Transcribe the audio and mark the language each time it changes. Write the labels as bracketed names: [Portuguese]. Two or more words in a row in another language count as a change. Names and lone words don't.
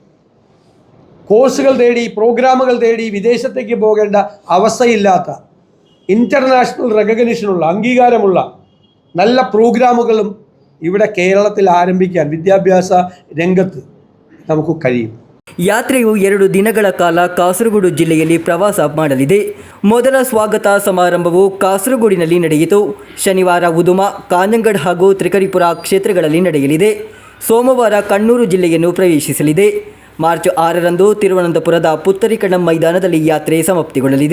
[Malayalam] കോഴ്സുകൾ തേടി, പ്രോഗ്രാമുകൾ തേടി വിദേശത്തേക്ക് പോകേണ്ട അവസ്ഥയില്ലാത്ത, ഇൻ്റർനാഷണൽ റെക്കഗ്നിഷനുള്ള, അംഗീകാരമുള്ള നല്ല പ്രോഗ്രാമുകളും ഇവിടെ കേരളത്തിൽ ആരംഭിക്കാൻ വിദ്യാഭ്യാസ രംഗത്ത് നമുക്ക് കഴിയും. [Kannada] ಯಾತ್ರೆಯು 2 ದಿನಗಳ ಕಾಲ ಕಾಸರಗೋಡು ಜಿಲ್ಲೆಯಲ್ಲಿ ಪ್ರವಾಸ ಮಾಡಲಿದೆ. ಮೊದಲ ಸ್ವಾಗತ ಸಮಾರಂಭವು ಕಾಸರಗೋಡಿನಲ್ಲಿ ನಡೆಯಿತು. ಶನಿವಾರ ಉದುಮ, ಕಾಂಜಂಗಡ್ ಹಾಗೂ ತ್ರಿಕರಿಪುರ ಕ್ಷೇತ್ರಗಳಲ್ಲಿ ನಡೆಯಲಿದೆ. ಸೋಮವಾರ ಕಣ್ಣೂರು ಜಿಲ್ಲೆಯನ್ನು ಪ್ರವೇಶಿಸಲಿದೆ. ಮಾರ್ಚ್ 6ರಂದು ತಿರುವನಂತಪುರದ ಪುತ್ತರಿಕಣಂ ಮೈದಾನದಲ್ಲಿ ಯಾತ್ರೆ ಸಮಾಪ್ತಿಗೊಳ್ಳಲಿದೆ.